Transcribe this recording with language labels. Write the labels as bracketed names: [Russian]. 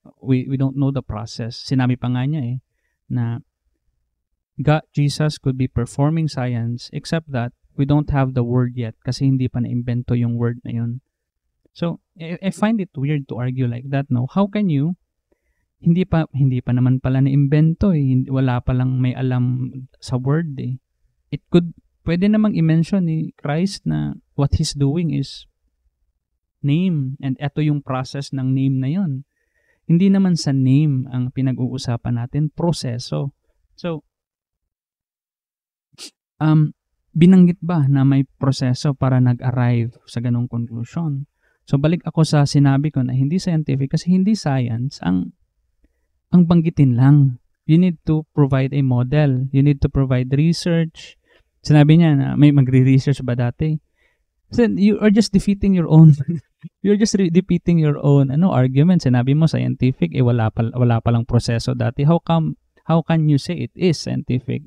[English] We don't know the process. [Filipino] Sinabi pa nga niya na [English] Jesus could be performing science except that we don't have the word yet [Filipino] kasi hindi pa na-invento yung word na yun. [English] So I find it weird to argue like that, no? How can you [Filipino] hindi pa naman pala na-imbento eh. Wala pa lang may alam sa word eh. Pwede namang i-mention ni Christ na [English] what He's doing is name. [Filipino] And ito yung process ng name na yon. Hindi naman sa name ang pinag-uusapan natin, proseso. So, binanggit ba na may proseso para nag-arrive sa ganong conclusion? So, balik ako sa sinabi ko na hindi scientific kasi hindi science ang banggitin lang. [English] You need to provide a model. You need to provide research. [Filipino] Sinabi niya na may magre-research ba dati? [English] So, you are just defeating your own you're just defeating your own argument. [Filipino] Sinabi mo scientific, wala pa lang proseso dati. [English] How can you say it is scientific?